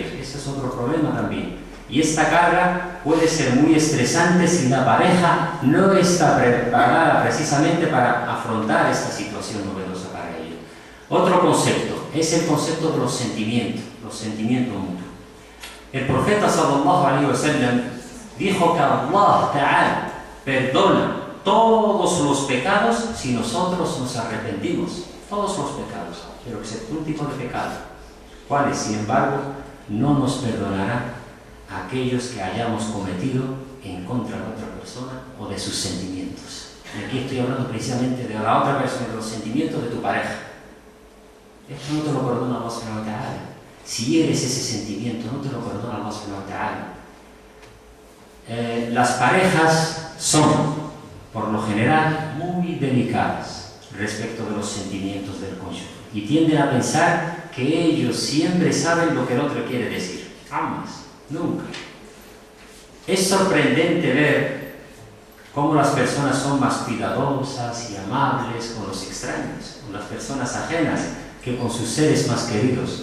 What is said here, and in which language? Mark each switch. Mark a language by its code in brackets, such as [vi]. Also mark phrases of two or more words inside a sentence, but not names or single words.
[es] Ese es otro problema también. Y esta carga puede ser muy estresante si la pareja no está preparada precisamente para afrontar esta situación novedosa para ellos. Otro concepto es el concepto de los sentimientos mutuos. El profeta [ar] صلى الله عليه وسلم [es] dijo que [ar] الله تعالى [es] perdona todos los pecados si nosotros nos arrepentimos. Todos los pecados, pero excepto un tipo de pecado. ¿Cuáles? Sin embargo, no nos perdonará aquellos que hayamos cometido en contra de otra persona o de sus sentimientos. Y aquí estoy hablando precisamente de la otra persona, de los sentimientos de tu pareja. Esto no te lo perdona [ar] الله سبحانه وتعالى. [es] Si eres ese sentimiento, no te lo perdona [ar] الله سبحانه وتعالى. [es] Las parejas son, por lo general, muy delicadas respecto de los sentimientos del cónyuge y tienden a pensar que ellos siempre saben lo que el otro quiere decir. Jamás, nunca. Es sorprendente ver cómo las personas son más cuidadosas y amables con los extraños, con las personas ajenas, que con sus seres más queridos.